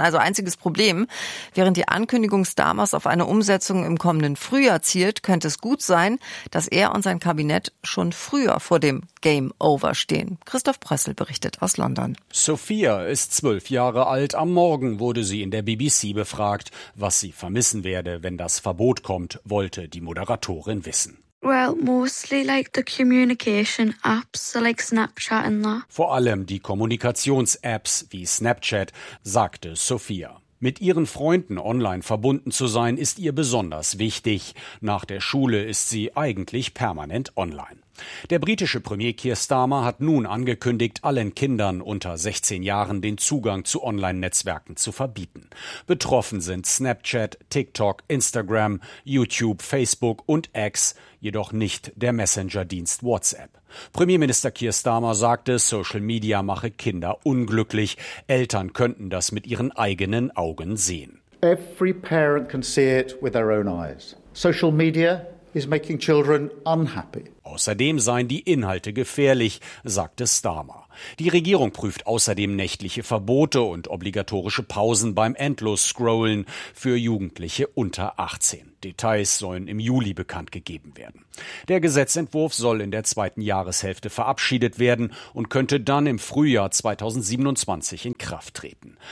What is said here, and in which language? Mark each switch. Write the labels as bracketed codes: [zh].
[de] Also einziges Problem. Während die Ankündigung Starmers auf eine Umsetzung im kommenden Frühjahr zielt, könnte es gut sein, dass er und sein Kabinett schon früher vor dem Game Over stehen. Christoph Prössl berichtet aus London. Sophia ist 12 Jahre alt. Am Morgen wurde sie in der BBC befragt. Was sie vermissen werde, wenn das Verbot kommt, wollte die Moderatorin wissen. [en] Well, mostly like the communication apps, like Snapchat and that. [de] Vor allem die Kommunikations-Apps wie Snapchat, sagte Sophia. Mit ihren Freunden online verbunden zu sein, ist ihr besonders wichtig. Nach der Schule ist sie eigentlich permanent online. Der britische Premier Keir Starmer hat nun angekündigt, allen Kindern unter 16 Jahren den Zugang zu Online-Netzwerken zu verbieten. Betroffen sind Snapchat, TikTok, Instagram, YouTube, Facebook und X, jedoch nicht der Messenger-Dienst WhatsApp. Premierminister Keir Starmer sagte, Social Media mache Kinder unglücklich. Eltern könnten das mit ihren eigenen Augen sehen. [en] Every parent can see it with their own eyes. Social Media is making children unhappy. [de] Außerdem seien die Inhalte gefährlich, sagte Starmer. Die Regierung prüft außerdem nächtliche Verbote und obligatorische Pausen beim Endlos-Scrollen für Jugendliche unter 18. Details sollen im Juli bekannt gegeben werden. Der Gesetzentwurf soll in der zweiten Jahreshälfte verabschiedet werden und könnte dann im Frühjahr 2027 in Kraft treten.